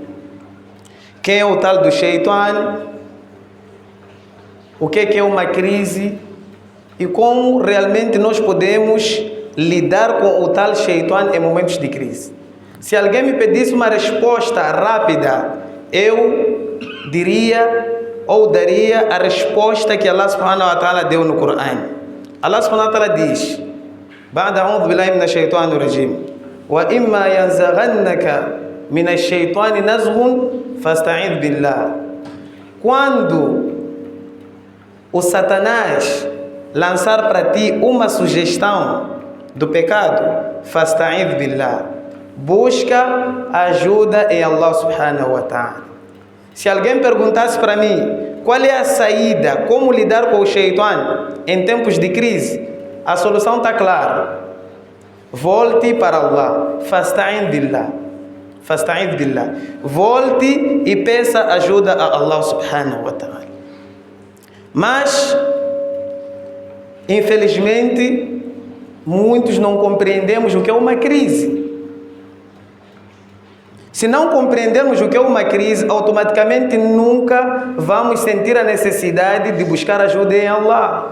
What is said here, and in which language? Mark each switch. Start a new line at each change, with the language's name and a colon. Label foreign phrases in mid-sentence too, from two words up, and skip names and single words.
Portuguese: Quem é o tal do Shaitan? O que é uma crise? E como realmente nós podemos lidar com o tal Shaitan em momentos de crise? Se alguém me pedisse uma resposta rápida, eu diria ou daria a resposta que Allah
Arabic: سبحانه وتعالى
Portuguese: deu no Corão.
Arabic: Allah سبحانه وتعالى diz: "بعد أعوذ بالله من الشيطان الرجيم، وإما ينزغنك من الشيطان نزغ فاستعذ بالله."
Portuguese: Quando o Satanás lançar para ti uma sugestão do pecado,
Arabic: فاستعذ بالله,
Portuguese: busca ajuda em Allah
Arabic: سبحانه وتعالى.
Portuguese: Se alguém perguntasse para mim qual é a saída, como lidar com o Shaitan em tempos de crise, a solução está clara: volte para Allah,
Arabic: فاستعذ بالله، فاستعذ بالله,
Portuguese: volte e peça ajuda a Allah
Arabic: سبحانه وتعالى.
Portuguese: Mas, infelizmente, muitos não compreendemos o que é uma crise. Se não compreendermos o que é uma crise, automaticamente nunca vamos sentir a necessidade de buscar ajuda em Allah.